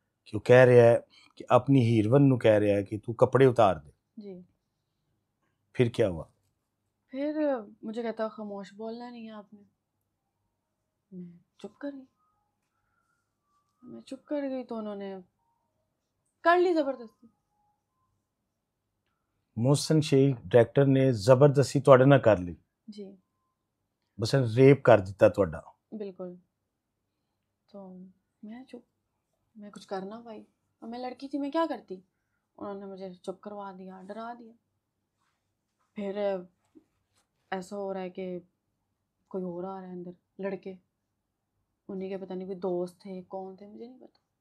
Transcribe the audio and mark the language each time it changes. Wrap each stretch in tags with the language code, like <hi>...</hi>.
<hi>कि वो कह रहा है कि अपनी हीरोइन ਨੂੰ कह रहा है कि तू कपड़े उतार दे। जी। फिर क्या हुआ? फिर मुझे कहता खामोश बोलना नहीं है आपने। मैं चुप कर गई, मैं चुप कर गई, तो उन्होंने कर ली ज़बरदस्ती।</hi> <pa>मोहसिन शेख डायरेक्टर ने ਜ਼ਬਰਦਸਤੀ ਤੁਹਾਡੇ ਨਾਲ ਕਰ ਲਈ,</pa> <hi>जी,</hi> <pa>ਬਸ ਰੇਪ ਕਰ ਦਿੱਤਾ ਤੁਹਾਡਾ?</pa> <hi>बिल्कुल। तो मैं चुप, मैं कुछ कर ना पाई, और मैं लड़की थी, मैं क्या करती। उन्होंने मुझे चुप करवा दिया, डरा दिया। फिर ऐसा हो रहा है कि कोई और आ रहा है अंदर, लड़के, उन्हीं के पता नहीं कोई दोस्त थे, कौन थे मुझे नहीं पता।</hi>